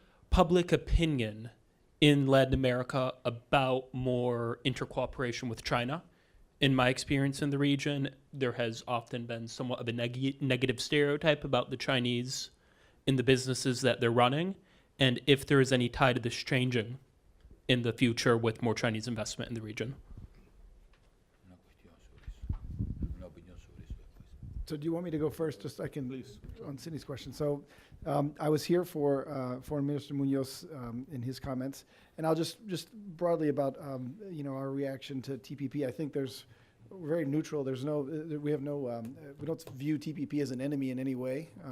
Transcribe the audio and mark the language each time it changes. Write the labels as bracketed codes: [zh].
[en] Public opinion in Latin America about more intercooperation with China. In my experience in the region, there has often been somewhat of a negative stereotype about the Chinese in the businesses that they're running, and if there is any tie to this changing in the future with more Chinese investment in the region. [es] Una opinión sobre eso después. [en] So do you want me to go first, just so I can, on Cindy's question? So I was here for Foreign Minister Muñoz in his comments, and I'll just broadly about, our reaction to TPP. I think we're very neutral. We don't view TPP as an enemy in any way.